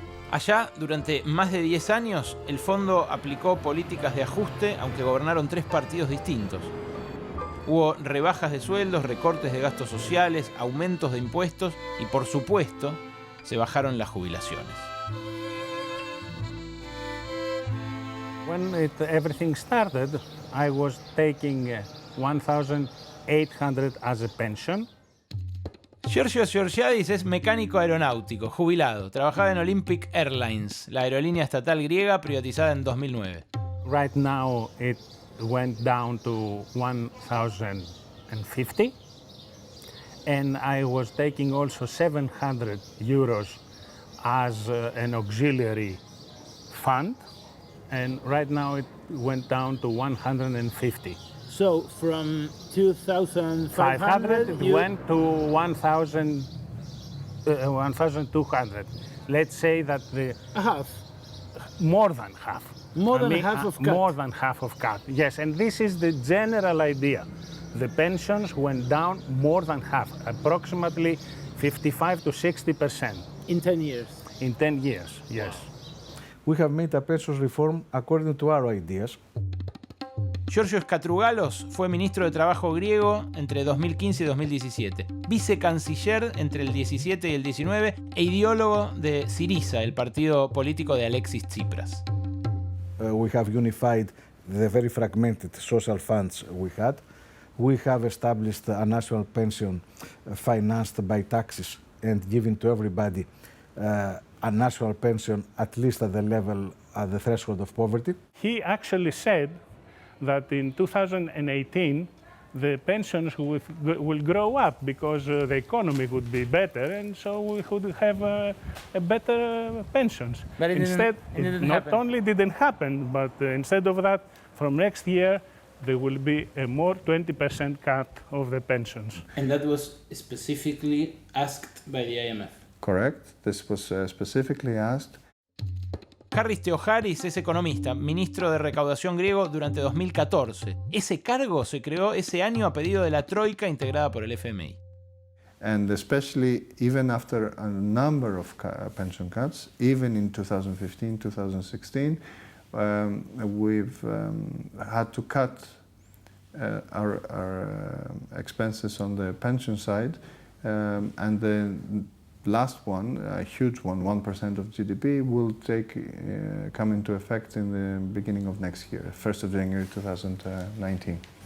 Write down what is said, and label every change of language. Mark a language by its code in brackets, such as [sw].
[es] Allá, durante más de 10 años, el fondo aplicó políticas de ajuste, aunque gobernaron 3 partidos distintos. Hubo rebajas de sueldos, recortes de gastos sociales, aumentos de impuestos y, por supuesto, se bajaron las jubilaciones. [en] When everything started, I was taking 1,800 as a pension. [es] Georgios Georgiadis es mecánico aeronáutico, jubilado. Trabajaba en Olympic Airlines, la aerolínea estatal griega privatizada en 2009. [en] Right now it went down to 1,050. And I was taking also 700 euros as an auxiliary fund. And right now it went down to 150. So from 2,500 it went to 1,200. Let's say that the half. More than half. More than half of cut. More than half of cut. Yes, and this is the general idea. The pensions went down more than half, approximately 55 to 60%. In 10 years? In 10 years, yes. We have made a pensions reform according to our ideas. [es] Georgios Katrougalos fue ministro de Trabajo griego entre 2015 y 2017, vicecanciller entre el 17 y el 19 e ideólogo de Syriza, el partido político de Alexis Tsipras. [en] We have unified the very fragmented social funds we had. We have established a national pension financed by taxes and given to everybody a national pension at least at the level, at the threshold of poverty. He actually said that in 2018 the pensions will grow up because the economy would be better, and so we could have a better pensions. But Instead, it didn't not happen. only didn't happen, but instead of that, from next year, there will be a more 20% cut of the pensions. And that was specifically asked by the IMF. Correct. This was specifically asked. [es] Harris Theoharis es economista, ministro de Recaudación griego durante 2014. Ese cargo se creó ese año a pedido de la Troika integrada por el FMI. [en] And especially even after a number of pension cuts, even in 2015, 2016, we've had to cut our expenses on the pension side, and the last one, a huge one, 1% of GDP, will come into effect in the beginning of next year, 1st of January 2019.